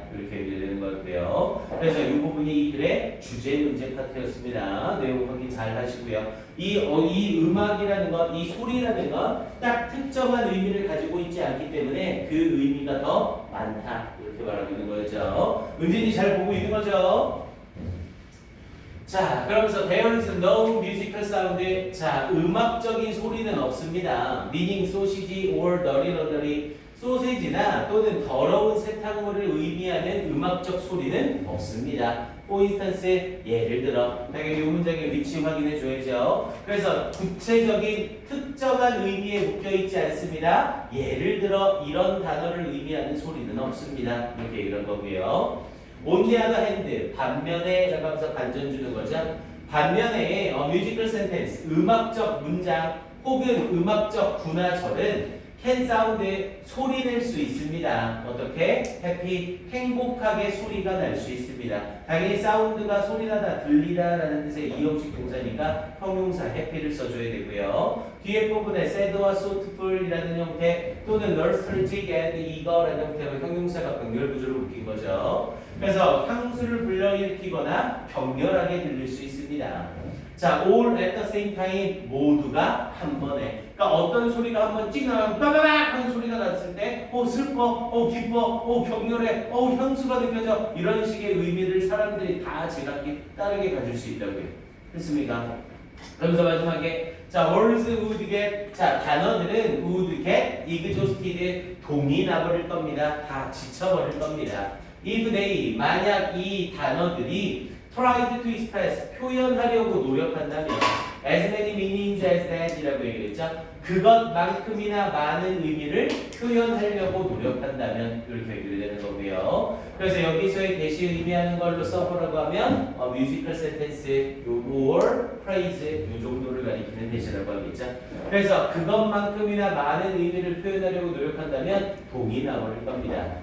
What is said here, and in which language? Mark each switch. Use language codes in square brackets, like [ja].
[ko] 이렇게 얘기되는 거고요. 그래서 이 부분이 이 글의 주제 문제 파트였습니다. 내용 확인 잘 하시고요. 이 음악이라는 것, 이 소리라는 것 딱 특정한 의미를 가지고 있지 않기 때문에 그 의미가 더 많다. 이렇게 말하고 있는 거죠. 은진이 잘 보고 있는 거죠? 자, 그러면서 [en] there is no musical sound. [ko] 자, 음악적인 소리는 없습니다. [en] meaning 소시지 or dirty laundry. [ko] 소세지나 또는 더러운 세탁물을 의미하는 음악적 소리는 없습니다. [en] For instance, [ko] 예를 들어 당연히 이 문장의 위치 확인해 줘야죠. 그래서 구체적인 특정한 의미에 묶여 있지 않습니다. 예를 들어 이런 단어를 의미하는 소리는 없습니다. 이렇게 이런 거고요. [en] On the other hand, [ko] 반면에 라고 하면서 반전 주는 거죠. 반면에 [en] musical sentence, [ko] 음악적 문장 혹은 음악적 구나절은 [en] can sound, [ko] 소리 낼 수 있습니다. 어떻게? happy, 행복하게 소리가 날 수 있습니다. 당연히 sound가 소리나다, 들리다 라는 뜻의 이형식 동사니까 형용사 happy를 써줘야 되고요. 뒤에 부분에 sad와 thoughtful 이라는 형태 또는 [en] nostalgic and eager [ko] 라는 형태로 형용사가 병렬 구조를 묶인 거죠. 그래서 향수를 불러일으키거나 격렬하게 들릴 수 있습니다. [en] 자, all at the same time, [ko] 모두가 한 번에. 그러니까 어떤 소리가 한 번 찍 나가면 빠바박 하는 소리가 났을 때, 슬퍼, 기뻐, 격렬해, 향수가 느껴져. 이런 식의 의미를 사람들이 다 제각기 다르게 가질 수 있다고요. 됐습니까? 그러면서 마지막에 자, [en] words would get, [ko] 자, 단어들은 [en] would get exhausted, [ko] 동이 나버릴 겁니다. 다 지쳐버릴 겁니다. [en] if they, [ko] 만약 이 단어들이 [en] tried to express, [ko] 표현하려고 노력한다면 [en] as many meanings as that [ko] 이라고 얘기했죠. 그것만큼이나 많은 의미를 표현하려고 노력한다면 이렇게 얘기되는 거고요. 그래서 여기서의 대시 의미하는 걸로 써보라고 하면 [en] musical sentence, or phrase [ko] 이 정도를 가리키는 대시라고 하겠죠. 그래서 그것만큼이나 많은 의미를 표현하려고 노력한다면 동이 나올 겁니다.